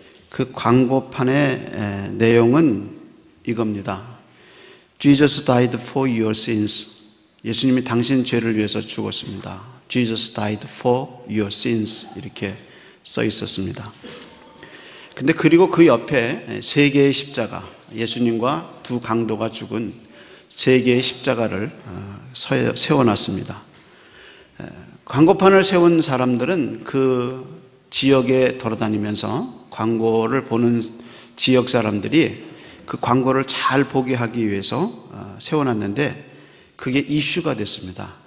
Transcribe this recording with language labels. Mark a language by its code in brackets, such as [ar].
[ko] 그 광고판의 내용은 이겁니다. [en] Jesus died for your sins. [ko] 예수님이 당신 죄를 위해서 죽었습니다. [en] Jesus died for your sins. [ko] 이렇게 써 있었습니다. 근데 그리고 그 옆에 세 개의 십자가, 예수님과 두 강도가 죽은 세 개의 십자가를 세워놨습니다. 광고판을 세운 사람들은 그 지역에 돌아다니면서 광고를 보는 지역 사람들이 그 광고를 잘 보게 하기 위해서 세워놨는데 그게 이슈가 됐습니다.